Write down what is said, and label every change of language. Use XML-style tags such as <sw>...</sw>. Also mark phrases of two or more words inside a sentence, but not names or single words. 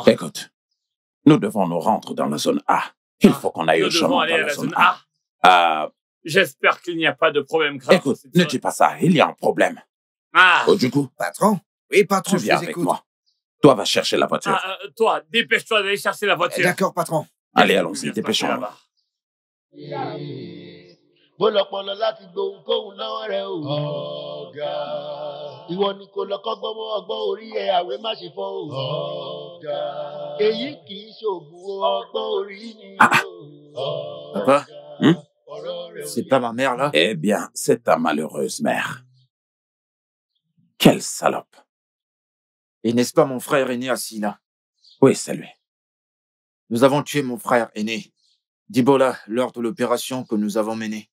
<fr>Écoute, nous devons nous rendre dans la zone A. Il faut qu'on aille au chemin dans la zone A. J'espère qu'il n'y a pas de problème grave. Écoute, ne dis pas ça, il y a un problème. Ah. Oh, du coup, patron? Oui, patron, tu viens avec moi. Toi, va chercher la voiture. Toi, dépêche-toi d'aller chercher la voiture. D'accord, patron. Allez, allons-y, dépêchons-nous.</fr> <yo>bólọpọlọ láti gbohunkóhun lọ́wọ́ rẹ o. ọ̀gá. ìwọ ni kò lọ́kọ́ gbọ́mọ ọgbọ́n orí ẹ̀ àwẹ̀ má ṣe fọ́ o. ọ̀gá. èyí kì í ṣoògùn ọgbọ́n orí ni o.</yo> <fr>Papa, c'est pas ma mère, là? Eh bien, c'est ta malheureuse mère. Quelle salope. Et n'est-ce pas mon frère aîné assis là? Oui, c'est lui. Nous avons tué mon frère aîné, Dibola, lors de l'opération que nous avons menée.</fr>